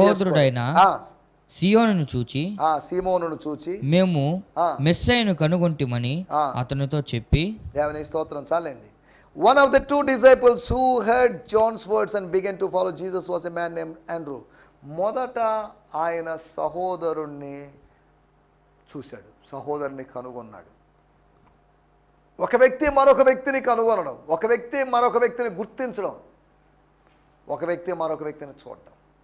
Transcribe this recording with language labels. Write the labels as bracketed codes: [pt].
[te] సహోదరుడైన సీమోనును చూచి మేము మెస్సయ్యను కనుగొంటిమని అతనితో చెప్పి, దేవుని స్తోత్రం, చాలండి. [en] One of the 2 disciples who heard John's words and began to follow Jesus was a man named Andrew. [te] మొదట ఆయన సహోదరుణ్ణి చూశాడు, సహోదరుని కనుగొన్నాడు. ఒక వ్యక్తి మరొక వ్యక్తిని కనుగొనడం, ఒక వ్యక్తి మరొక వ్యక్తిని గుర్తించడం, ఒక వ్యక్తి మరొక వ్యక్తిని చూడడం.